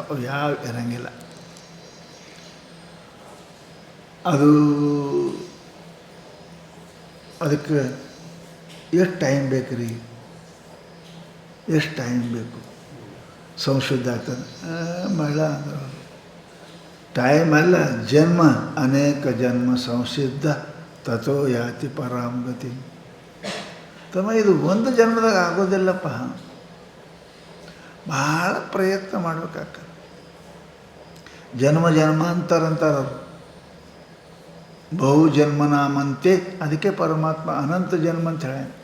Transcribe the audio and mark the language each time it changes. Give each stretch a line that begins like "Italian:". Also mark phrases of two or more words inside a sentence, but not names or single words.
Kannada: ಅವು ಯಾವ ಇರಂಗಿಲ್ಲ. ಅದಕ್ಕೆ ಎಷ್ಟು ಟೈಮ್ ಬೇಕು ರೀ? ಎಷ್ಟು ಟೈಮ್ ಬೇಕು ಸಂಶುದ್ಧ ಆಗ್ತದೆ? ಮಳ ಅಂದ್ರೆ ಟೈಮ್ ಅಲ್ಲ, ಜನ್ಮ.
Sanskrit: ಅನೇಕ ಜನ್ಮ ಸಂಸಿದ್ಧ ತಥೋ ಯಾತಿ ಪರಾಂ ಗತಿ.
Kannada: ತಮ್ಮ ಇದು ಒಂದು ಜನ್ಮದಾಗ ಆಗೋದಿಲ್ಲಪ್ಪ, ಭಾಳ ಪ್ರಯತ್ನ ಮಾಡ್ಬೇಕಾಗ್ತದೆ. ಜನ್ಮಾಂತರ ಅಂತಾರವರು.
Sanskrit: ಬಹು ಜನ್ಮನಾಮಂತೆ.
Kannada: ಅದಕ್ಕೆ ಪರಮಾತ್ಮ ಅನಂತ ಜನ್ಮ ಅಂತ ಹೇಳ.